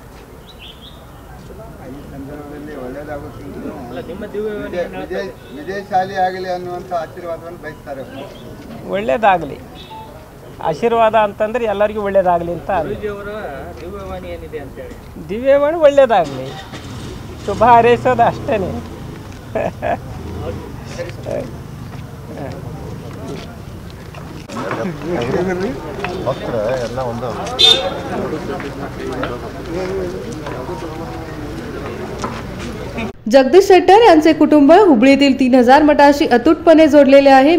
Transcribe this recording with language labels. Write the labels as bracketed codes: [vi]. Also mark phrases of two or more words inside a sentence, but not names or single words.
[kn] ವಿಜಯಶಾಲಿ ಆಗಲಿ ಅನ್ನುವಂಥ ಆಶೀರ್ವಾದವನ್ನು ಬಯಸ್ತಾರೆ। ಒಳ್ಳೇದಾಗಲಿ, ಆಶೀರ್ವಾದ ಅಂತಂದ್ರೆ ಎಲ್ಲರಿಗೂ ಒಳ್ಳೇದಾಗಲಿ ಅಂತ। ದಿವ್ಯವಾಣಿ ಒಳ್ಳೇದಾಗಲಿ, ಶುಭ ಹಾರೈಸೋದು ಅಷ್ಟೇ। [mr] जगदीश शेट्टर यांचे कुटुंब हुबळीतील 3000 मठाशी अतूटपणे जोडलेले आहे।